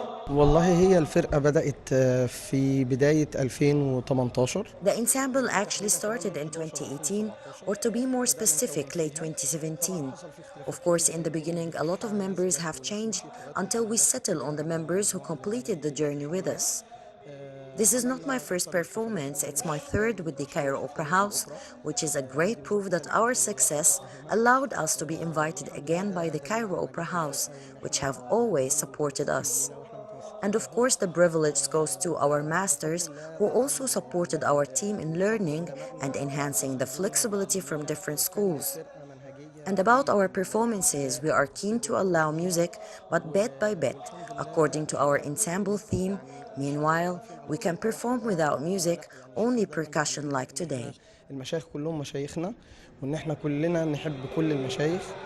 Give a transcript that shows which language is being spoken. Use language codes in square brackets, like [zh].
[ar] والله هي الفرقة بدأت في بداية 2018. [en] The ensemble actually started in 2018, or to be more specific, late 2017. Of course, in the beginning, a lot of members have changed until we settle on the members who completed the journey with us. This is not my first performance, it's my third with the Cairo Opera House, which is a great proof that our success allowed us to be invited again by the Cairo Opera House, which have always supported us. And of course, the privilege goes to our masters who also supported our team in learning and enhancing the flexibility from different schools. And about our performances, we are keen to allow music, but bit by bit, according to our ensemble theme. Meanwhile, we can perform without music, only percussion like today. [ar] المشايخ كلهم مشايخنا وإن إحنا كلنا نحب كل المشايخ.